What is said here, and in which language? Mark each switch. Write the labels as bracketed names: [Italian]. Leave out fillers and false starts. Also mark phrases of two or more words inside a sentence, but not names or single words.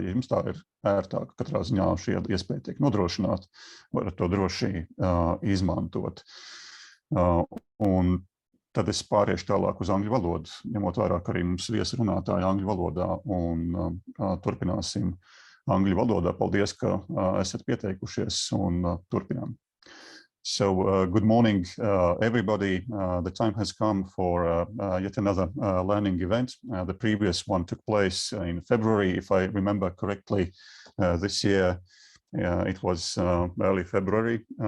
[Latvian] Ja jums tā ir ērtāk, katrā ziņā šī iespēja tiek nodrošināta, varat to droši izmantot. Un tad es pāriešu tālāk uz angļu valodu, ņemot vērā, ka arī mums viesi runātāji angļu valodā, un turpināsim angļu valodā. Paldies, ka esat pieteikušies, un turpinām. [English] So, good morning, everybody. The time has come for yet another learning event. The previous one took place in February, if I remember correctly. This year, it was early February.